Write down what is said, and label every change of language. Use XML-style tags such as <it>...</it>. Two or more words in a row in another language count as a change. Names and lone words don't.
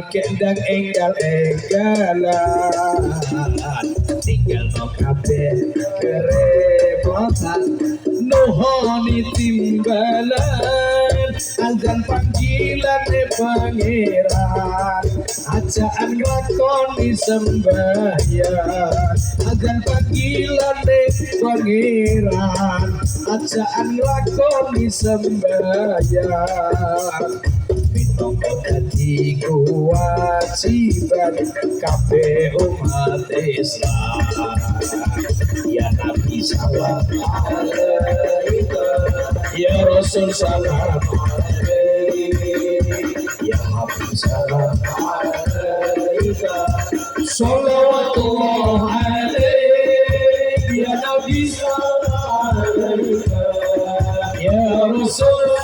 <jv>kendang enggal-enggalan tinggal no kabeh kerepotan nuhoni timbalan azan panggilan pangeran ajaan lakoni sembahyang azan panggilan pangeran ajaan lakoni sembahyang minangka dadi kewajiban kabeh umat Islam</jv> <ar>يا نبي سلام عليك يا رسول سلام عليك يا حبيب سلام عليك صلوات الله عليك يا نبي سلام عليك يا رسول</ar>